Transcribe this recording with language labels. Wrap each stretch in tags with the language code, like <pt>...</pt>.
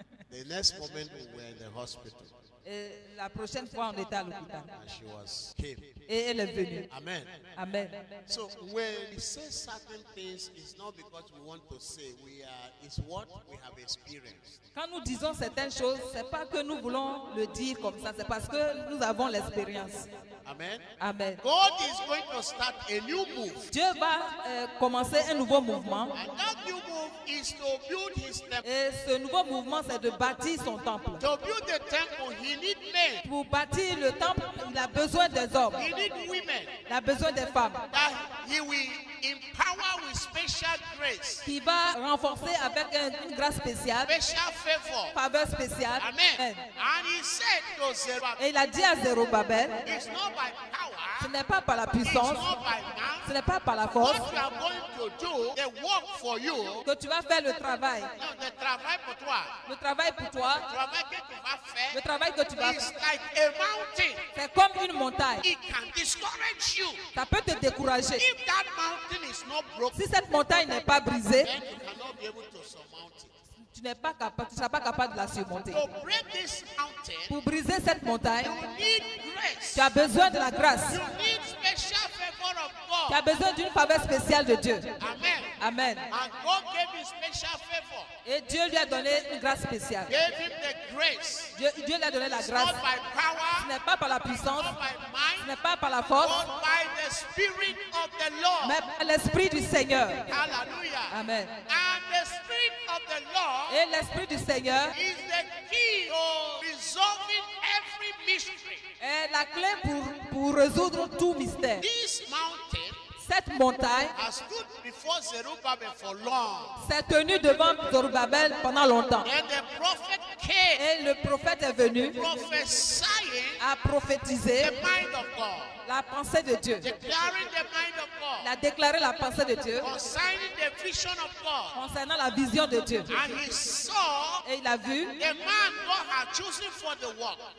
<en>The next moment we were in the hospital</en> <fr>Et la prochaine fois, on était à l'hôpital.</fr> <en>and she came.</en> <fr>Et elle est venue.</fr> <en>Amen.</en> <fr>Amen.</fr> <en>So when we say certain things, it's not because we want to say. It's what we have experienced.</en> <fr>Quand nous disons certaines choses, c'est pas que nous voulons le dire comme ça, c'est parce que nous avons l'expérience.</fr> <en>Amen.</en> <fr>Amen.</fr> <en>God is going to start a new move.</en> <fr>Dieu va commencer un nouveau mouvement.</fr> <en>And that new move is to build his temple.</en> <fr>Et ce nouveau mouvement, c'est de bâtir son temple.</fr> <en>To build the temple, he needs men.</en> <fr>Pour bâtir le temple, il a besoin des hommes.</fr> <en>He needs women.</en> <fr>Il a besoin des femmes.</fr> <en>That he will empower with special grace,</en> <fr>Qui va renforcer avec une grâce spéciale,</fr> <en>special favor.</en> <fr>faveur spéciale.</fr> <en>Amen.</en> <fr>Amen.</fr> <en>And he said to Zerubbabel,</en> <fr>Et il a dit à Zérubabel,</fr> <en>it's not by</en> <fr>ce</fr> <en>power,</en> <fr>n'est pas par la</fr> <en>it's</en> <fr>puissance,</fr> <en>not by man.</en> <fr>ce n'est pas par la force</fr> <en>What you are going to do, the work for you,</en> <fr>que tu vas faire le travail. non, le travail pour toi, Le travail pour toi, le travail que tu vas le faire, travail que tu vas</fr> <en>is</en> <fr>faire,</fr> <en>like a mountain.</en> <fr>c'est comme une montagne.</fr> <en>It can discourage you.</en> <fr>Ça peut te décourager.</fr> <en>If that mountain is not broken,</en> <fr>Si cette montagne n'est pas brisée,</fr> <en>then you cannot be able to surmount it.</en> <fr>tu n'es pas capable, tu ne seras pas capable de la surmonter.</fr> <en>To break this mountain,</en> <fr>Pour briser cette montagne,</fr> <en>you need grace.</en> <fr>tu as besoin de la grâce.</fr> <en>You need special favor of</en> <fr>Tu as</fr> <en>God.</en> <fr>besoin d'une faveur spéciale de Dieu.</fr> <en>Amen.</en> <fr>Amen.</fr> <en>And God gave him special favor.</en> <fr>Et Dieu lui a donné une grâce spéciale.</fr> <en>Gave him the grace.</en> <fr>Dieu lui a donné la grâce.</fr> <en>Not by</en> <fr>Ce</fr> <en>power,</en> <fr>n'est pas par la puissance,</fr> <en>not by</en> <fr>ce</fr> <en>might,</en> <fr>n'est pas par la force,</fr> <en>but by the Spirit of the Lord.</en> <fr>mais par l'Esprit du Seigneur.</fr> <en>Hallelujah.</en> <fr>Amen.</fr> <en>And the Spirit of the Lord</en> <fr>Et l'Esprit du Seigneur</fr> <en>is the key to resolving every mystery.</en> <fr>est la clé pour résoudre tout mystère.</fr> <en>This mountain</en> <fr>Cette montagne</fr> <en>has stood before Zerubbabel for long.</en> <fr>s'est tenue devant Zorobabel pendant longtemps.</fr> <en>And the prophet came</en> <fr>Et le prophète est venu</fr> <en>prophesying</en> <fr>à prophétiser</fr> <en>the mind of God,</en> <fr>la pensée de Dieu.</fr> <en>declaring the mind of</en> <fr>Il</fr> <en>God,</en> <fr>a déclaré la pensée de Dieu</fr> <en>concerning the vision of God.</en> <fr>concernant la vision de Dieu.</fr> <en>And he saw</en> <fr>Et il a vu</fr> <en>the man God had chosen for the work.</en>